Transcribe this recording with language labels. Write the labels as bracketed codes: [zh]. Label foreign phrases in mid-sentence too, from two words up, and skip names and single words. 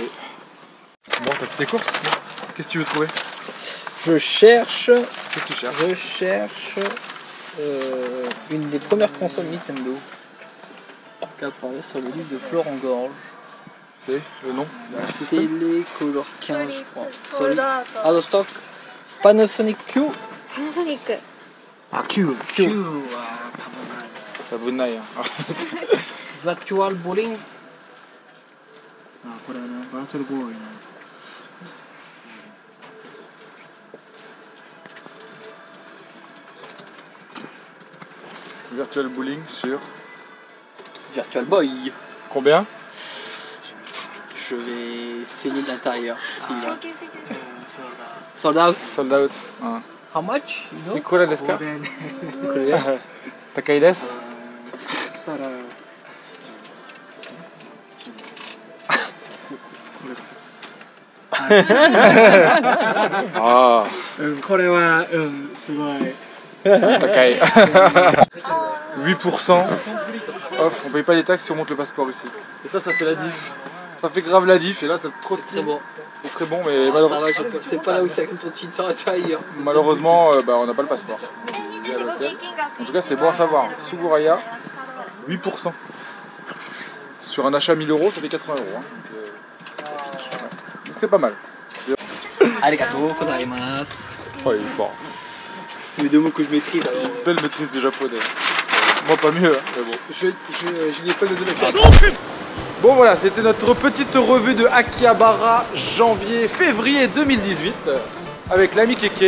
[fr] Bon, t'as fait tes courses? Qu'est-ce que tu veux trouver? Je cherche Qu'est-ce que tu cherches? une des premières consoles Nintendo qui apparaît sur le livre de Florent Gorge. C'est le nom d'un système? Télécolor 15, je crois. [en] Sold out. Out of stock. [fr] Panasonic Q. Panasonic. Ah, Q. Ça vaut de naille, hein. Virtual Bowling. Virtual Bowling sur... Virtual Boy. Combien? Je vais essayer l'intérieur. [en] Sold Sold out. Sold out. Ah. How much? You know? [ja] いくらですか? 高いです? Ah, これはすごい Takai. [fr] 8% off, on paye pas les taxes si on monte le passeport ici. Et ça fait la diff. Ça fait grave la diff et là c'est trop de C'est bon. C'est très bon mais Ça va, c'est pas là où c'est avec ton titre, ça va être ailleurs. malheureusement on n'a pas le passeport. Il est à l'hôtel. En tout cas c'est bon à savoir. Suburaya, 8%. Sur un achat 1000 €, ça fait 80 €. Hein. Donc c'est pas mal. [ja] ありがとうございます. [fr] Oh, il est fort. C'est les deux mots que je maîtrise alors. Belle maîtrise du japonais. Moi pas mieux, hein, mais bon. Je n'y ai pas le de la Bon voilà, c'était notre petite revue de Akihabara janvier-février 2018 avec l'ami Keke.